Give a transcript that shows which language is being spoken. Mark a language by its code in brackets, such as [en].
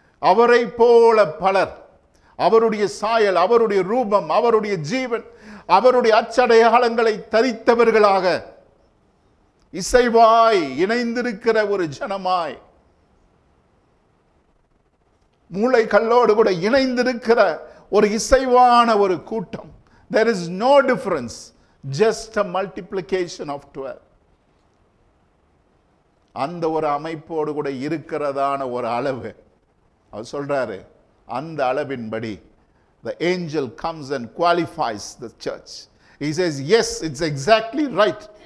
[ta] அவரை போல பலர், அவருடைய சாயல், அவருடைய ரூபம், அவருடைய ஜீவன், அவருடைய அச்சடையாளங்களை தரித்தவர்களாக இசைவாய் இணைந்திருக்கிற ஒரு ஜனமாய், மூளை கல்லோடு கூட இணைந்திருக்கிற ஒரு இசைவான ஒரு கூட்டம். [en] There is no difference, just a multiplication of 12. [ta] அந்த ஒரு அமைப்போடு கூட இருக்கிறதான ஒரு அளவு. அவர் சொல்றாரு, அந்த அளவின்படி [en] the angel comes and qualifies the church. He says, yes, it's exactly right.